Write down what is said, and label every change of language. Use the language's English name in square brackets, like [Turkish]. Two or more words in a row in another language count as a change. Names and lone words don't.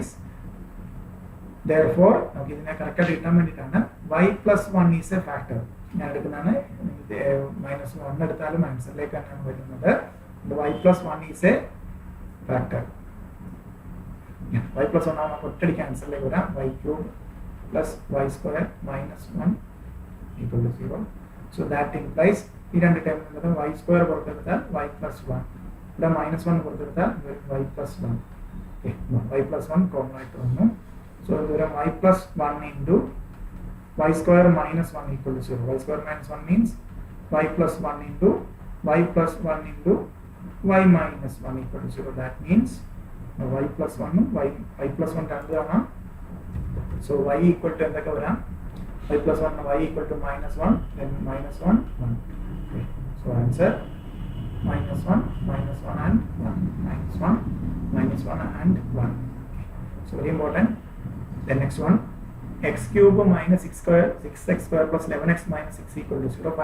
[English] Therefore, okay, correct determinant y plus 1 is a factor. Minus 1 answer like the y plus 1 is a factor. Yeah, y plus 1 cancel like y cube plus y square minus 1 equal to 0. So that implies y square y plus 1. Minus 1 y plus 1. Okay, no, y plus 1 common. So y plus 1 into y square minus 1 equal to 0. Y square minus 1 means y plus 1 into y plus 1 into y minus 1 equal to 0. That means y plus 1 y plus 1 down. So y equal to y plus 1 y equal to minus 1, then minus 1 1. Okay. So answer minus 1 and 1, minus 1 and 1. Okay. So very important. The next one, x cube minus 6x square plus 11x minus 6 equal to 0.